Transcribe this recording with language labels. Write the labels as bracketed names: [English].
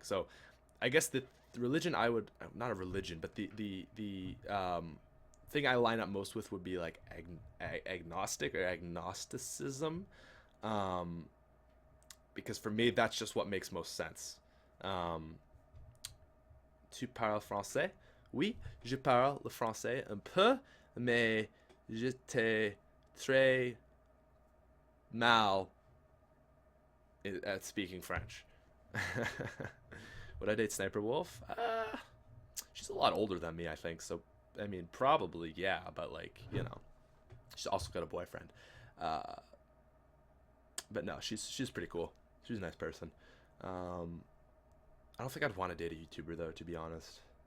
[English] So I guess the religion I would, not a religion, but the thing I line up most with would be like agnostic or agnosticism, because for me that's just what makes most sense. [French] Tu parles français? Oui, je parle le français un peu, mais j'étais très mal [English] at speaking French. Would I date Sniper Wolf? She's a lot older than me, I think. So, I mean, probably, yeah. But, like, you know, she's also got a boyfriend. But no, she's pretty cool. She's a nice person. I don't think I'd want to date a YouTuber, though, to be honest.